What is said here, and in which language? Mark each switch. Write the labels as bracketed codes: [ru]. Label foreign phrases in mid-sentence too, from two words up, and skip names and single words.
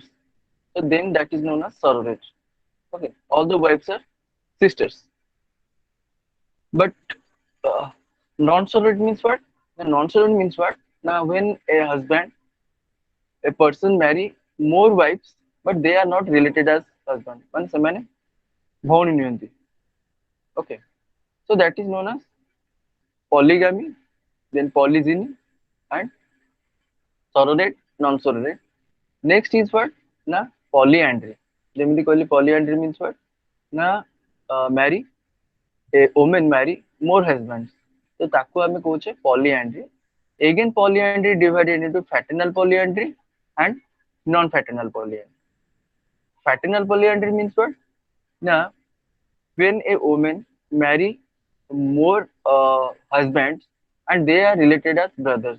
[en] So then that is known as surrogate. Okay, all the wives are sisters. But uh, non-surrogate means what? The non-surrogate means what? Now when a husband, a person marry more wives, but they are not related as husband. [or] ମାନେ ସେମାନେ ଭଉଣୀ ନିଅନ୍ତି. [en] Okay, so that is known as polygamy, then polygyny, and surrogate, non-surrogate. Next is what? Na polyandry. [or] ଯେମିତି କହିଲି [en] polyandry means what? Na marry a woman marry more husbands. [or] So ତାକୁ ଆମେ କହୁଛେ polyandry. [en] Again polyandry divided into fraternal polyandry and non-fraternal polyandry. Fraternal polyandry means what? Na when a woman marry more husbands and they are related as brothers.